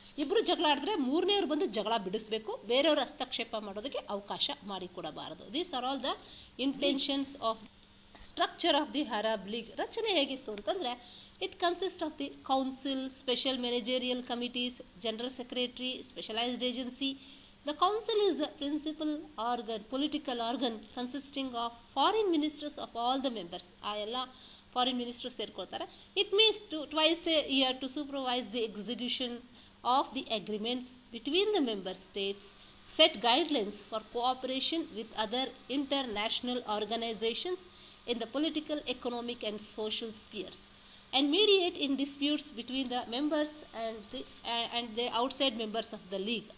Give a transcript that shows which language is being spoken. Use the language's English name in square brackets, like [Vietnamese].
[Kannada] ಇಬ್ಬರು ಜಗಳ ಆಡಿದ್ರೆ ಮೂರನೇವ್ರು ಬಂದು ಜಗಳ ಬಿಡಿಸ್ಬೇಕು, ಬೇರೆಯವರು ಹಸ್ತಕ್ಷೇಪ ಮಾಡೋದಕ್ಕೆ ಅವಕಾಶ ಮಾಡಿಕೊಡಬಾರದು. [English] These are all the intentions of structure of the Arab League. [Kannada] ರಚನೆ ಹೇಗಿತ್ತು ಅಂತಂದರೆ, [English] It consist of the council, special managerial committees, general secretary, specialised agency. The council is the principal organ, political organ consisting of foreign ministers of all the members. [Kannada] ಆ ಎಲ್ಲ foreign ministers ಸೇರ್ಕೊಳ್ತಾರೆ. [English] It means to twice a year to supervise the execution of the agreements between the member states, set guidelines for cooperation with other international organisations in the political, economic and social spheres, and mediate in disputes between the members and the outside members of the league.